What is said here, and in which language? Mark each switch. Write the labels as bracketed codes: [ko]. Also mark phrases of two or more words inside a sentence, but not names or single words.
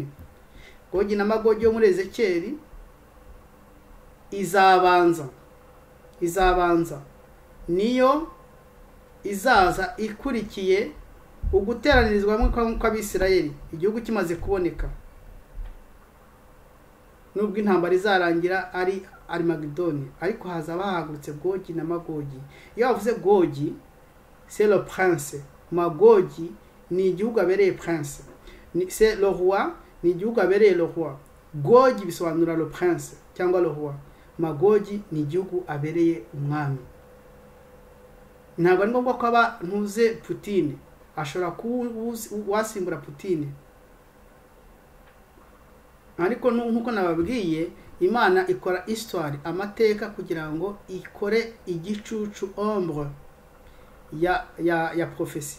[rw] Gogi na Magogi yo muri Ezekiel izabanza niyo izaza ikurikiye uguteranirizwa kw'Abisirayeli igihugu kimaze kuboneka. Nubwo intambara izarangira ari Armageddon ariko hazaba hahagurutse Gogi na Magogi. Iyo bavuze Gogi [fr] c'est le prince, [rw] Magogi ni igihugu abereye prince, [fr] c'est le roi, [rw] ni igihugu abereye [fr] le roi. [rw] Gogi bisobanura [fr] le prince [rw] cyangwa [fr] le roi. [rw] Magogi ni igihugu abereye umwami. Ntabwo ari ngombwa ko aba ntuze Putin, ashobora wasimbura Putin. Ariko nkuko nababwiye, Imana ikora histoire, amateka, kugira ngo ikore igicucu ombre ya prophecy.